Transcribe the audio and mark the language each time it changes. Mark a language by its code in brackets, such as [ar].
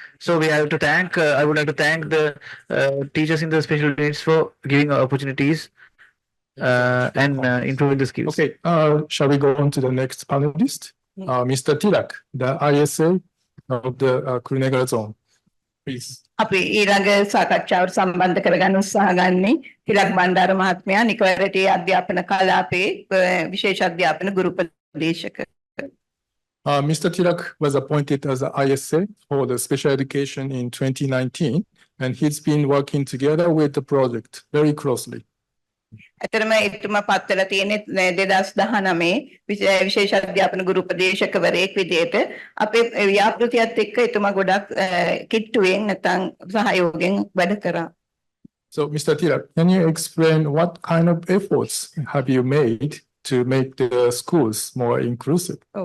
[en] So we have to thank. I would like to thank the teachers in the special needs for giving opportunities and improving the skills. Okay, shall we go on to the next panelist, Mr. Tilak, the ISA of the Kurunegal zone, please. [si] අපි ඊළඟ සාකච්ඡාවට සම්බන්ධ කරගන්න උත්සාහ ගන්නේ තිලක් බණ්ඩාර මහත්මයා නිකවරටි අධ්‍යාපන කලාපේ විශේෂ අධ්‍යාපන ගුරු උපදේශක. [en] Mr. Tilak was appointed as an ISA for the special education in 2019, and he's been working together with the project very closely. [si] ඇතරම එතුමා පත් වෙලා තියෙන්නේ 2019 විශේෂ අධ්‍යාපන ගුරු උපදේශකවරයෙක් විදිහට අපේ ව්‍යාපෘතියත් එක්ක එතුමා ගොඩක් කිට්ටුවෙන් නැත්නම් සහයෝගයෙන් වැඩ කරා. [en] So, Mr. Tilak, can you explain what kind of efforts have you made to make the schools more inclusive?